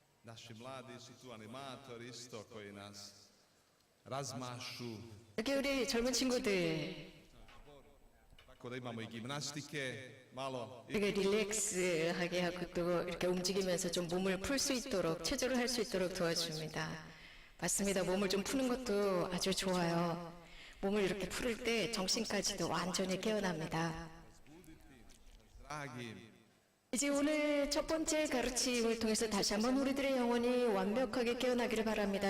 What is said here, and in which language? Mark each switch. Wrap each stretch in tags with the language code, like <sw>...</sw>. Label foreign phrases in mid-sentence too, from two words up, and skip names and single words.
<hr>naši mladí sú tu animátori isto koji nás razmašu.</hr> <ko>여기 우리 젊은 친구들</ko> <hr>Tako da imamo i gimnastike, malo.</hr> <ko>되게 릴렉스하게 하고 또 이렇게 움직이면서 좀 몸을 풀 수 있도록 체조를 할 수 있도록 도와줍니다. 맞습니다. 몸을 좀 푸는 것도 아주 좋아요. 몸을 이렇게 풀을 때 정신까지도 완전히 깨어납니다. 이제 오늘 첫 번째 가르침을 통해서 다시 한번 우리들의 영혼이 완벽하게 깨어나기를 바랍니다.</ko>